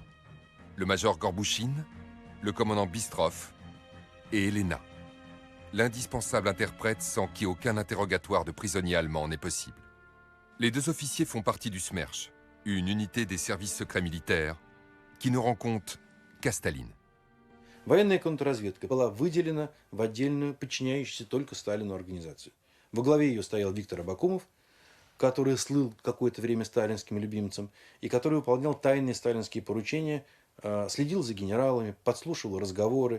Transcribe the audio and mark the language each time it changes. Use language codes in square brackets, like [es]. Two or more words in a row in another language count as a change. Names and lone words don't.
[fr] Le major Gorbouchine, le commandant Bistrov et Elena, l'indispensable interprète sans qui aucun interrogatoire de prisonniers allemands n'est possible. Les 2 officiers font partie du Smersh, une unité des services secrets militaires qui ne rend compte qu'à Staline. [ru] Военная контрразведка была выделена в отдельную, подчиняющуюся только Сталину организацию. Во главе ее стоял Виктор Абакумов, который слыл какое-то время сталинским любимцем и который выполнял тайные сталинские поручения, следил за генералами, подслушивал разговоры.